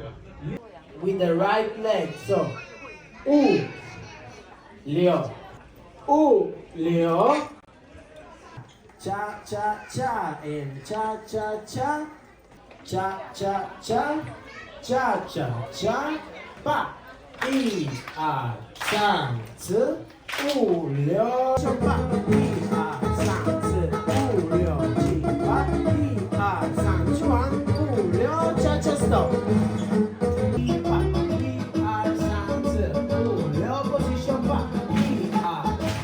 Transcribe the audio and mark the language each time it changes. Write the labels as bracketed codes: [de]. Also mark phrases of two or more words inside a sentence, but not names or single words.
[en] With the right leg. So, ooh, Leo. Ooh, Leo. Cha cha cha and cha cha cha. Cha cha cha. Cha cha cha. [zh] 八一二三四五六七八一二三四五六七八一二三七完五六恰恰 stop 一八一二三四五六 position 八一二